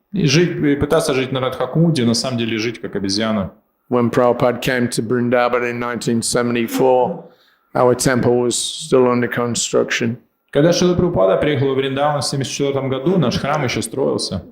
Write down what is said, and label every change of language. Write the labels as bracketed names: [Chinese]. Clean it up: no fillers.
[Russian] И пытаться жить на Радхакунде, на самом деле жить как обезьяна. [English] When Prabhupada came to Vrindavan in 1974, our temple was still under construction. [Russian] Когда Шрила Прабхупада приехал в Вриндаван в 1974 году, наш храм еще строился.